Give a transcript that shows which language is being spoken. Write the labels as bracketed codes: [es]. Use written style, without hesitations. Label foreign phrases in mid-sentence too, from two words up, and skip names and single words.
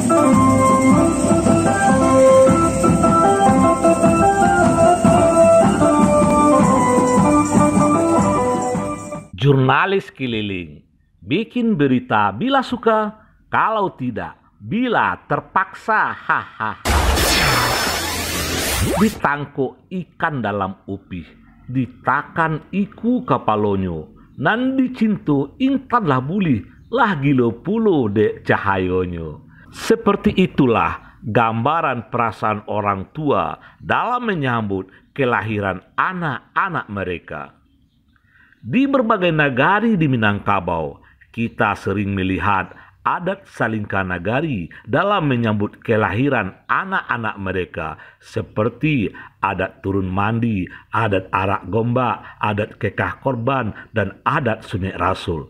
[id] Jurnalis keliling, bikin berita bila suka, kalau tidak, bila terpaksa. Hahaha. [min] Ditangko ikan dalam upih, ditakan iku kapalonyo, nan dicinto intanlah bulih, lah gilo pulo dek cahayonyo. [id] Seperti itulah gambaran perasaan orang tua dalam menyambut kelahiran anak-anak mereka. Di berbagai nagari di Minangkabau, kita sering melihat adat salingka nagari dalam menyambut kelahiran anak-anak mereka, seperti adat turun mandi, adat arak gombak, adat kekah korban, dan adat sunnah rasul.